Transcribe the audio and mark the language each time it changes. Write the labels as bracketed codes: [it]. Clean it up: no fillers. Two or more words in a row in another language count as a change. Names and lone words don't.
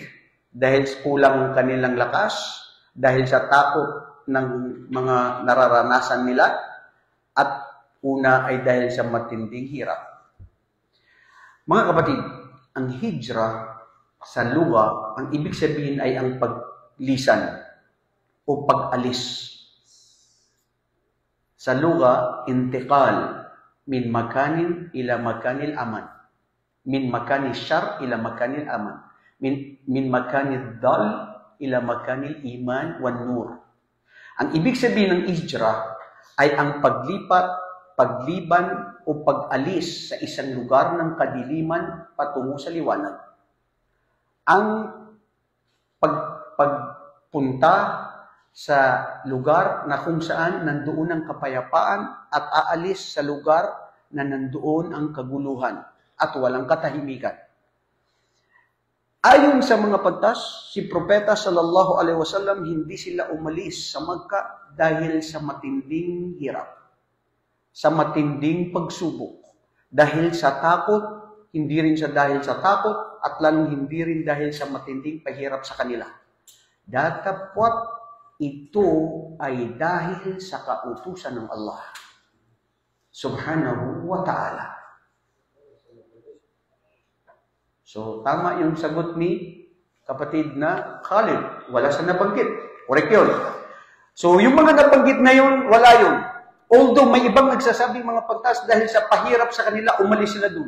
[tl] Dahil kulang kanilang lakas. Dahil sa takot ng mga nararanasan nila. At una ay dahil sa matinding hirap. Mga kapatid, ang hijrah sa lugha, ang ibig sabihin ay ang paglisan o pag-alis. [ar] Sa لغة، انتقال من مكان إلى مكان الأمان. من مكان الشر إلى مكان الأمان. من مكان الضلال إلى مكان الإيمان والنور. [tl] Ang ibig sabihin ng hijrah ay ang paglipat, pagliban o pag-alis sa isang lugar ng kadiliman patungo sa liwanag. Ang pagpunta sa lugar na kung saan nandoon ang kapayapaan at aalis sa lugar na nandoon ang kaguluhan at walang katahimikan. Ayon sa mga pagtas, si Propeta [ar] صلى الله عليه وسلم [tl] hindi sila umalis sa Makkah dahil sa matinding hirap, sa matinding pagsubok, dahil sa takot, hindi rin sa dahil sa takot, at lalong hindi rin dahil sa matinding pahirap sa kanila. Datapwat ito ay dahil sa kautusan ng [ar] الله سبحانه وتعالى. [tl] So, tama yung sagot ni kapatid na Khalid. Wala sa nabanggit. Correct yun. So, yung mga nabanggit na yun, wala yun. Although may ibang nagsasabing mga pagtas dahil sa pahirap sa kanila, umalis sila dun.